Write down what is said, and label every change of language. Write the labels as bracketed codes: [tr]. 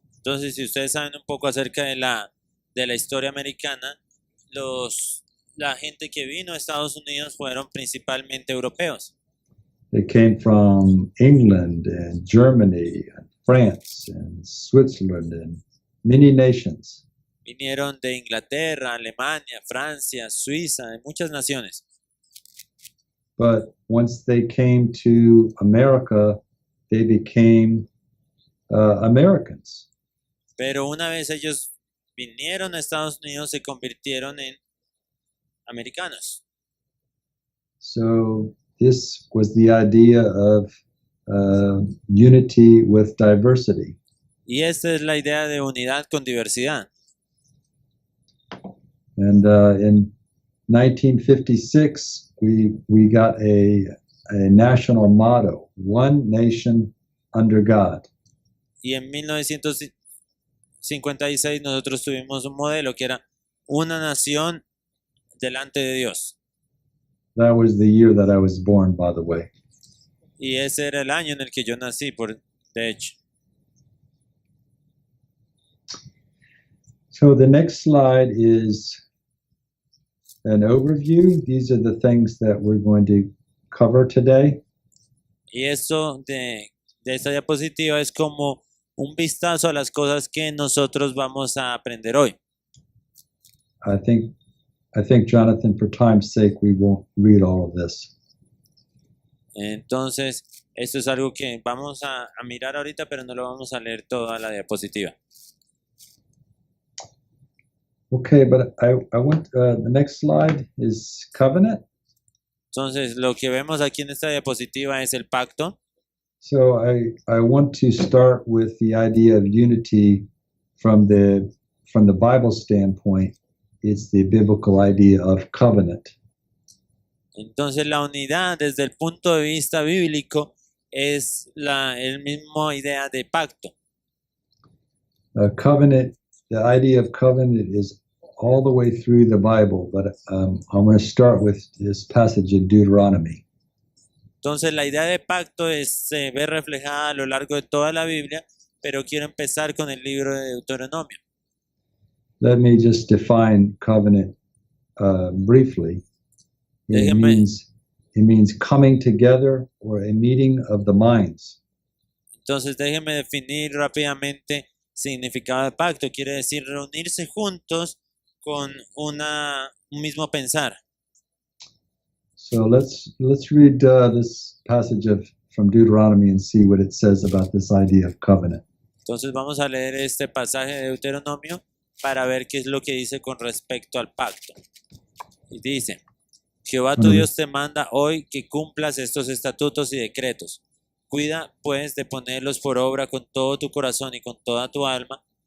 [es] Entonces, si ustedes saben un poco acerca de la historia americana, la gente que vino a Estados Unidos fueron principalmente europeos. [en] They came from England and Germany and France and Switzerland and many nations. [es] Vinieron de Inglaterra, Alemania, Francia, Suiza, de muchas naciones. [en] But once they came to America, they became Americans. [es] Pero una vez ellos vinieron a Estados Unidos, se convirtieron en americanos. [en] So this was the idea of unity with diversity. [es] Y esta es la idea de unidad con diversidad. [en] And in 1956, we got a national motto, one nation under God. [es] Y en 1956 nosotros tuvimos un modelo que era una nación delante de Dios. [en] That was the year that I was born, by the way. [es] Y ese era el año en el que yo nací, de hecho. [en] So the next slide is an overview. These are the things that we're going to cover today. [es] Y esto de esta diapositiva es como un vistazo a las cosas que nosotros vamos a aprender hoy. [en] I think, Jonathan, for time's sake, we won't read all of this. [es] Entonces, esto es algo que vamos a mirar ahorita, pero no lo vamos a leer toda la diapositiva. [en] Okay, but I want the next slide is covenant. [es] Entonces, lo que vemos aquí en esta diapositiva es el pacto. [en] So I want to start with the idea of unity from the Bible standpoint. It's the biblical idea of covenant. [es] Entonces, la unidad desde el punto de vista bíblico es el mismo idea de pacto. [en] Covenant, the idea of covenant is all the way through the Bible, but I'm going to start with this passage in Deuteronomy. [es] Entonces, la idea de pacto se ve reflejada a lo largo de toda la Biblia, pero quiero empezar con el libro de Deuteronomio. [en] Let me just define covenant briefly. It means coming together or a meeting of the minds. [es] Entonces, déjeme definir rápidamente significado de pacto. Quiere decir reunirse juntos con un mismo pensar. [en] So let's read this passage from Deuteronomy and see what it says about this idea of covenant. [es] Entonces vamos a leer este pasaje de Deuteronomio para ver qué es lo que dice con respecto al pacto. Y dice: Jehová tu Dios te manda hoy que cumplas estos estatutos y decretos. Cuida pues de ponerlos por obra con todo tu corazón y con toda tu alma.